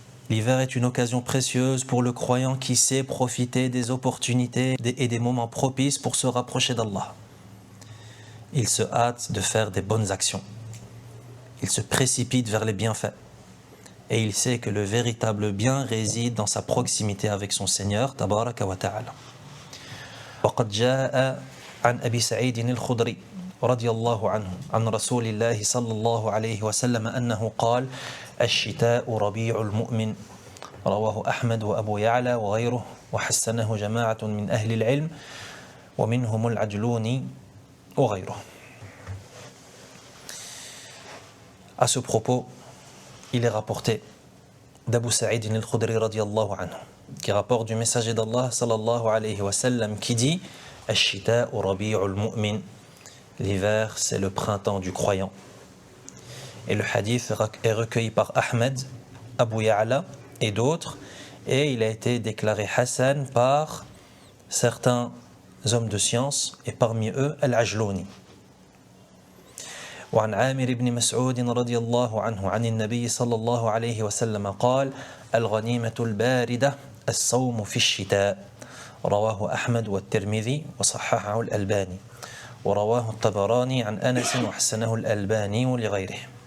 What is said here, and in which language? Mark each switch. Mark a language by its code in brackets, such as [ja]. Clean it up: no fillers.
[fr] L'hiver est une occasion précieuse pour le croyant qui sait profiter des opportunités et des moments propices pour se rapprocher d'Allah. Il se hâte de faire des bonnes actions. Il se précipite vers les bienfaits. Et il sait que le véritable bien réside dans sa proximité avec son Seigneur, [ar] tabaraka wa ta'ala. وقد جاء عن أبي سعيد الخدري رضي الله عنه عن رسول الله صلى الله عليه وسلم أنه قال الشتاء ربيع المؤمن رواه أحمد وأبو يعلى وغيره وحسنه جماعة من أهل العلم ومنهم العجلوني وغيره. [fr] À ce propos, il est rapporté d'Abu Sa'id al-Khudri [ar] radiyallahu anhu, [fr] qui rapporte du messager d'Allah [ar] sallallahu alayhi wa sallam, [fr] qui dit [ar] Ash-shita'u rabi'ul mu'min, [fr] l'hiver c'est le printemps du croyant. Et le hadith est recueilli par Ahmed, Abu Ya'la et d'autres, et il a été déclaré Hassan par certains hommes de science, et parmi eux Al-Ajluni. [ar] وعن عامر بن مسعود رضي الله عنه عن النبي صلى الله عليه وسلم قال الغنيمة الباردة الصوم في الشتاء رواه أحمد والترمذي وصححه الألباني ورواه الطبراني عن أنس وحسنه الألباني لغيره.